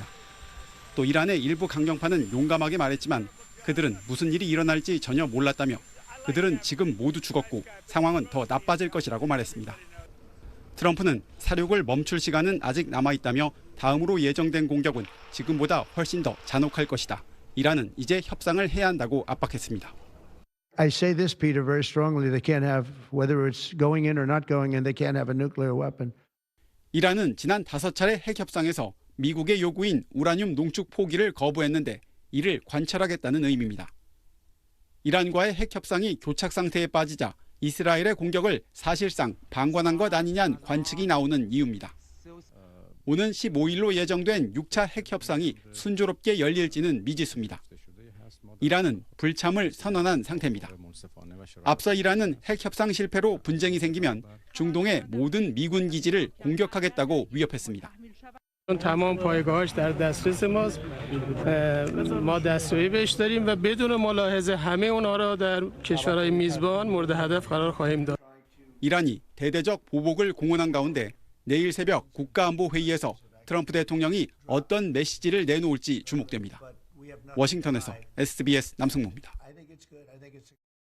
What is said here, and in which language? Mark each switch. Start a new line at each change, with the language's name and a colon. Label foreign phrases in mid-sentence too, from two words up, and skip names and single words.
Korean: 또 이란의 일부 강경파는 용감하게 말했지만 그들은 무슨 일이 일어날지 전혀 몰랐다며 그들은 지금 모두 죽었고 상황은 더 나빠질 것이라고 말했습니다. 트럼프는 사륙을 멈출 시간은 아직 남아있다며 다음으로 예정된 공격은 지금보다 훨씬 더 잔혹할 것이다. 이란은 이제 협상을 해야 한다고 압박했습니다.
English: I say this, Peter, very strongly. They can't have, whether it's going in or not going in, they can't have a nuclear weapon.
Korean: 이란은 지난 5차례 핵 협상에서 미국의 요구인 우라늄 농축 포기를 거부했는데 이를 관철하겠다는 의미입니다. 이란과의 핵 협상이 교착 상태에 빠지자 이스라엘의 공격을 사실상 방관한 것 아니냐는 관측이 나오는 이유입니다. 오는 15일로 예정된 6차 핵 협상이 순조롭게 열릴지는 미지수입니다. 이란은 불참을 선언한 상태입니다. 앞서 이란은 핵 협상 실패로 분쟁이 생기면 중동의 모든 미군 기지를 공격하겠다고 위협했습니다.
Persian: تمام پایگاهاش در دسترس ماست. ما دستیابی بهش داریم و بدون ملاحظه همه اونها را در کشورهای میزبان مورد هدف قرار خواهیم داد.
Korean: 이란이 대대적 보복을 공언한 가운데 내일 새벽 국가안보회의에서 트럼프 대통령이 어떤 메시지를 내놓을지 주목됩니다. 워싱턴에서 SBS 남승모입니다.